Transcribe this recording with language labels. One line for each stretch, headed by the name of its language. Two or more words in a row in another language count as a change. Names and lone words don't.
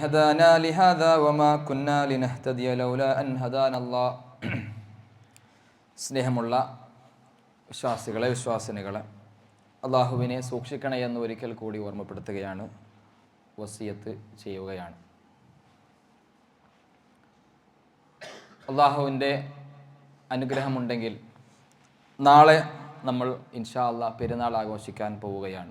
Arabic: هدانا لهذا وما كنا لنهتدي لولا أن هدانا الله.
Malayalam: സ്നേഹമുള്ള വിശ്വാസികളെ, വിശ്വാസിനികളെ, അള്ളാഹുവിനെ സൂക്ഷിക്കണേ എന്ന് ഒരിക്കൽ കൂടി ഓർമ്മപ്പെടുത്തുകയാണ്, വസിയത്ത് ചെയ്യുകയാണ്. അള്ളാഹുവിൻ്റെ അനുഗ്രഹമുണ്ടെങ്കിൽ നാളെ നമ്മൾ
Arabic: إن شاء الله
Malayalam: പെരുന്നാൾ ആഘോഷിക്കാൻ പോവുകയാണ്.